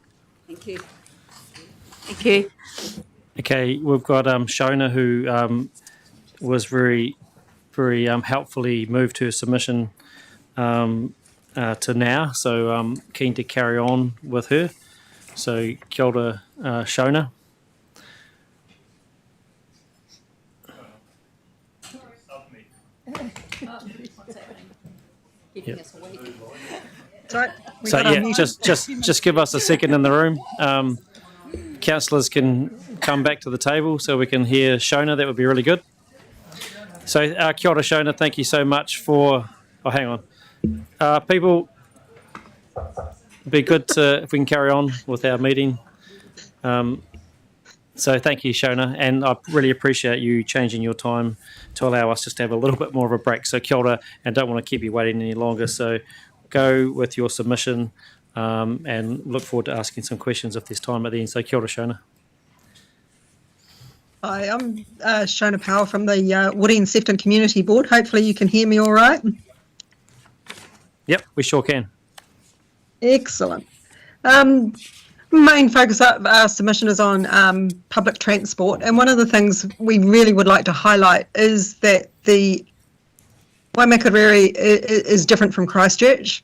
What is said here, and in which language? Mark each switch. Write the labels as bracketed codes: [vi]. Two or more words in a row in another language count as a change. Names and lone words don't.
[en] Thank you. Thank you. Okay, we've got Shona, who was very, very helpfully moved her submission to now, so keen to carry on with her. [mi] So kia ora, [en] Shona. Yep. So yeah, just give us a second in the room. Councillors can come back to the table so we can hear Shona. That would be really good. [mi] So kia ora, [en] Shona. Thank you so much for. Oh, hang on, people. It'd be good if we can carry on with our meeting. So thank you, Shona, and I really appreciate you changing your time to allow us just to have a little bit more of a break. [mi] So kia ora, [en] and don't want to keep you waiting any longer. So go with your submission and look forward to asking some questions if there's time at the end. [mi] So kia ora, [en] Shona. Hi, I'm Shona Powell from the Woodend-Sefton Community Board. Hopefully you can hear me all right. Yep, we sure can. Excellent. Main focus of our submission is on public transport, and one of the things we really would like to highlight is that the Waimakariri is different from Christchurch.